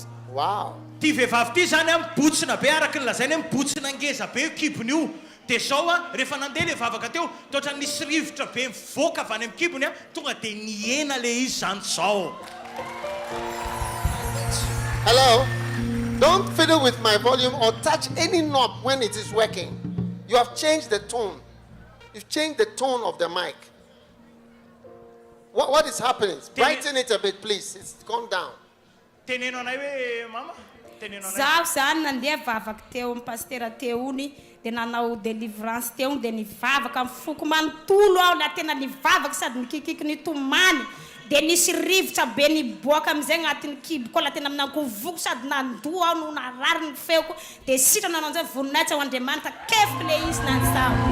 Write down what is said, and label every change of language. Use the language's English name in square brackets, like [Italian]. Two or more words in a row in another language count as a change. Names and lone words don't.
[English] Wow. Hello? Don't fiddle with my volume or touch any knob when it is working. You have changed the tone. You've changed the tone of the mic. What is happening? Brighten it a bit, please. It's gone down. [Malagasy] Zaho zany nandeha vavaka teo amin'ny pastera teony dia nanao délivrance teo dia nivavaka mifoko manontolo aho na tena nivavaka sady nikikiky ny tomany dia nisy rivotra be niboaka amin'izay agnatin'ny kiboko la tena minankovoko sady nandoa aho no narary ny feoko dia sitrana anao amin'izay voninahitra ho Andriamanitra kefiko le izy nanysao